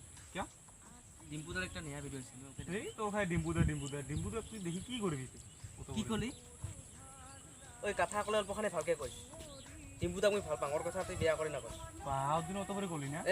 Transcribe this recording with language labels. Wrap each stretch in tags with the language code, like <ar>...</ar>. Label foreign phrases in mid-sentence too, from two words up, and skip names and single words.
<as>কিয় ডিম্পুদার একটা নয়া ভিডিও ছিল এই তো ভাই ডিম্পুদা তুই দেখি কি করবি কি কলি ওই কথা কলে অল্পখানে ভালকে কই ডিম্পুদাক মই ভাল পাঙৰ কথা তুই বিয়া কৰি নকয় পাঁচ দিন অত করে কলি না</as>